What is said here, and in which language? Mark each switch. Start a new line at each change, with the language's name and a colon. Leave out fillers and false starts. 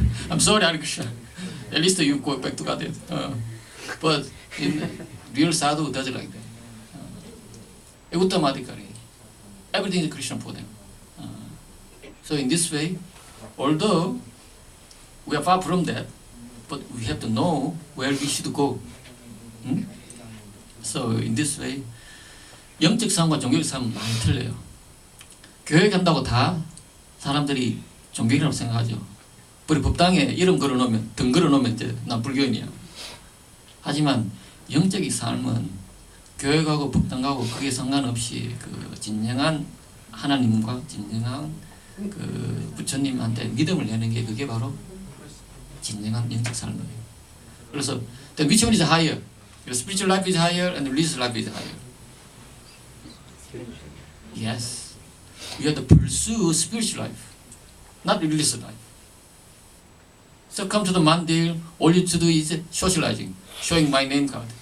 English: I'm sorry Hare Krishna. At least you go back to God. But in real sadhu does it like that. Uttamadikari. Everything is Krishna for them. So in this way, although we are far from that, but we have to know where we should go. So in this way,
Korean: 영적 삶과 종교적 삶은 많이 틀려요. 교회 간다고 다 사람들이 종교인이라고 생각하죠. 우리 법당에 이름 걸어놓으면, 등 걸어놓으면 이제 난 불교인이야. 하지만 영적인 삶은 교회 가고 법당 가고 그게 상관없이 그 진정한 하나님과 진정한 그 부처님한테 믿음을 내는 게 그게 바로 진정한 영적 삶이에요. 그래서
English: which one is higher? Your spiritual life is higher and the religious life is higher. Yes. You have to pursue spiritual life, not religious life. So come to the mandir, all you have to do is socializing, showing my name card.